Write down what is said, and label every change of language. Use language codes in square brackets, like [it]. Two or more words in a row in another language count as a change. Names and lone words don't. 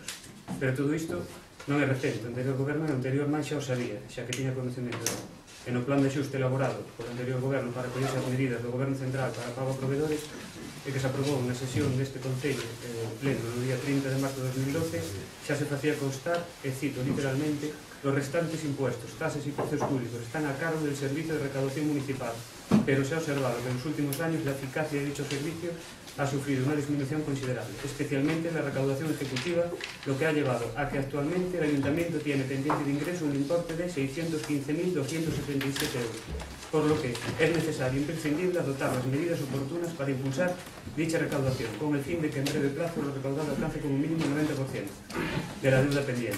[gl] Pero todo isto non é recente, o anterior goberno e o anterior máis xa o sabía, xa que tiña conocimiento. E no plan de xuste elaborado polo anterior goberno para coller as medidas do goberno central para pago a proveedores e que se aprobou na sesión deste Concello pleno no día 30 de marzo de 2012, xa se facía constar, e cito literalmente: [es] los restantes impuestos, tasas e precios públicos están a cargo del Servicio de Recaudación Municipal pero se ha observado que en los últimos años la eficacia de dicho servicio ha sufrido una disminución considerable, especialmente en la recaudación ejecutiva, lo que ha llevado a que actualmente el Ayuntamiento tiene pendiente de ingreso un importe de 615.277 euros, por lo que es necesario e imprescindible adoptar las medidas oportunas para impulsar dicha recaudación, con el fin de que en breve plazo lo recaudado alcance como mínimo el 90% de la deuda pendiente.